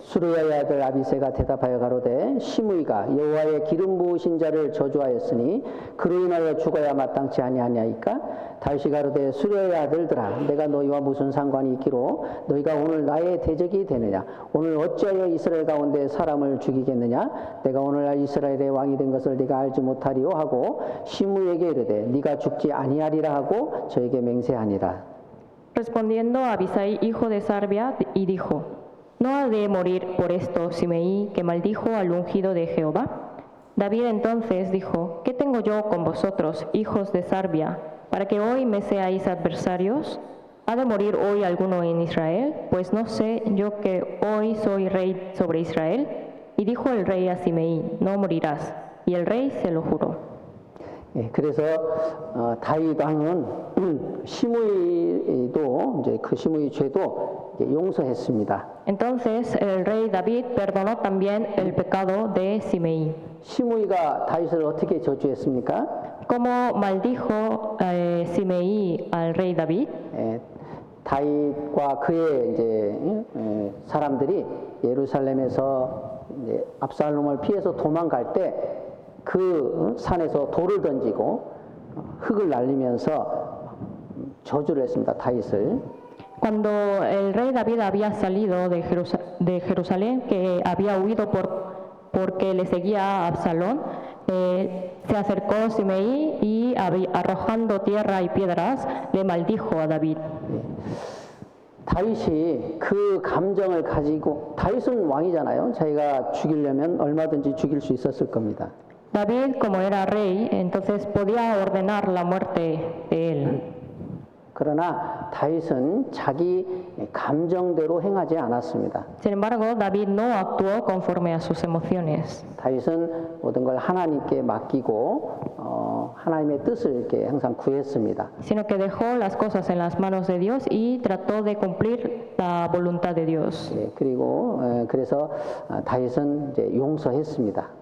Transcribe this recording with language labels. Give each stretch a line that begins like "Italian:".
Korean: 수르야의 아들 아비새가 대답하여 가로되 시므이가 여호와의 기름 부으신 자를 저주하였으니 그로 인하여 죽어야 마땅치 아니하냐이까. 다윗이 가로되 수르야의 아들들아 내가 너희와 무슨 상관이 있기로 너희가 오늘 나의 대적이 되느냐. 오늘 어찌하여 이스라엘 가운데 사람을 죽이겠느냐. 내가 오늘날 이스라엘의 왕이 된 것을 네가 알지 못하리요 하고 시므이에게 이르되 네가 죽지 아니하리라 하고 저에게 맹세하니라.
Spanish: Respondiendo Abisai, hijo de Sarbia, y dijo: ¿No ha de morir por esto Simei, que maldijo al ungido de Jehová? David entonces dijo: ¿Qué tengo yo con vosotros, hijos de Sarbia, para que hoy me seáis adversarios? ¿Ha de morir hoy alguno en Israel? Pues no sé yo que hoy soy rey sobre Israel. Y dijo el rey a Simei: No morirás. Y el rey se lo juró.
Korean: 그래서 다윗 왕은 시므이도 이제 그 시므이 죄도 용서했습니다.
Spanish: Entonces el rey David perdonó también el pecado de Simei.
Korean: 시므이가 다윗을 어떻게 저주했습니까?
Spanish: ¿Cómo maldijo Simei al rey David?
Korean: 다윗과 그의 이제 사람들이 예루살렘에서 이제 압살롬을 피해서 도망갈 때 그 산에서 돌을 던지고 흙을 날리면서 저주를 했습니다. 다윗을.
Spanish: Cuando el rey David había salido de Jerusalén, que había huido porque le seguía a Absalón, se acercó Simei y arrojando tierra y piedras le maldijo a David.
Korean: 다윗이 그 감정을 가지고 다윗은 왕이잖아요. 자기가 죽이려면 얼마든지 죽일 수 있었을 겁니다.
Spanish: David, como era rey, entonces podía ordenar la muerte de él.
Korean: 그러나 다윗은 자기 감정대로 행하지 않았습니다.
Spanish: Sin embargo, David no actuó conforme a sus emociones,
Korean: 다윗은 모든 걸 하나님께 맡기고 하나님의 뜻을 이렇게 항상 구했습니다.
Spanish: sino que dejó las cosas en las manos de Dios y trató de cumplir la voluntad de Dios.
Korean: 예, 그리고 그래서 다윗은 이제 용서했습니다.